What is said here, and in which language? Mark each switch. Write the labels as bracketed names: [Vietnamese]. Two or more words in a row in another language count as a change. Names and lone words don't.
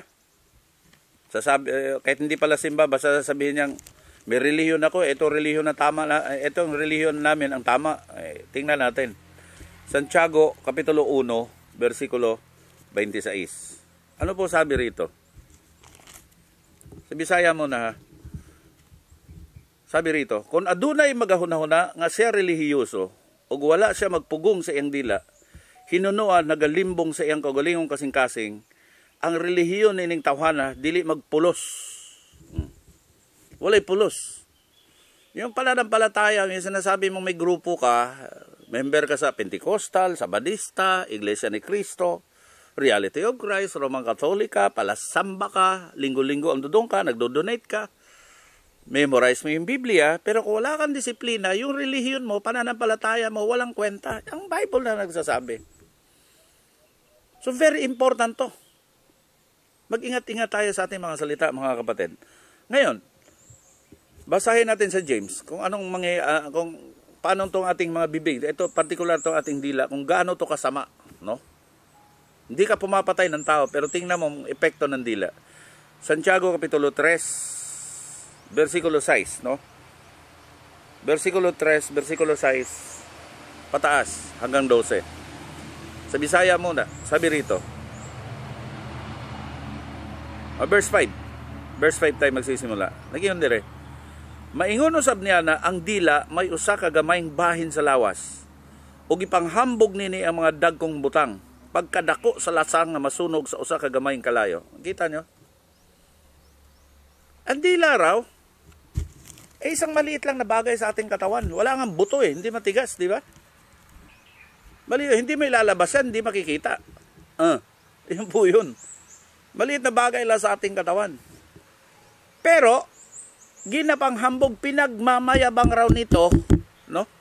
[Filipino] Kahit hindi palasimba, basta sabihin niyang, may relihiyon ako, ito relihiyon na tama, itong relihiyon namin ang tama. Tingnan natin. Santiago, Kapitulo 1, versikulo 26. Ano po sabi rito? Sa Bisaya mo na, sabi rito, [Cebuano] kung adunay magahuna-huna nga siya relihiyoso, ug wala siya magpugong sa iyang dila, hinunuan nagalimbong sa iyang kaugalingong kasing-kasing, ang relihiyon nining tawhana dili magpulos. Walay pulos. [Filipino] Yung pananampalataya, yung sinasabi mong may grupo ka, member ka sa Pentecostal, Sabadista, Iglesia ni Cristo, Reality of Christ, Roman Katolika, palasamba ka, linggo-linggo ang dudong ka, nagdo-donate ka, memorize mo yung Biblia, pero kung wala kang disiplina, yung relihiyon mo, pananampalataya mo, walang kwenta. Ang Bible na nagsasabi. [English] So very important to. [Filipino] Mag-ingat-ingat tayo sa ating mga salita, mga kapatid. Ngayon, basahin natin sa James kung kung paano tong ating mga bibig. Ito particular tong ating dila, kung gaano to kasama, no? Hindi ka pumapatay ng tao, pero tingnan mo ang epekto ng dila. Santiago Kapitulo 3, versikulo 6, no? Versikulo 3, versikulo 6, pataas hanggang 12. Sa Bisaya muna, sabi rito. Verse 5. Verse 5 tayo magsisimula. [Cebuano] Nagyon dire. Maingon usab niya na ang dila may usa ka gamayng bahin sa lawas. Ug ipanghambog nini ang mga dagkong butang. Pagkadako sa lasang nga masunog sa usa ka gamayng kalayo. [Filipino] Kita nyo? Ang dila raw, isang maliit lang na bagay sa ating katawan. [Cebuano] Wala nga buto [Filipino] hindi matigas, di ba? Hindi may lalabasan, hindi makikita. Yun po yun. Maliit na bagay lang sa ating katawan. Pero, ginapanghambog, pinagmamayabang raw nito, no?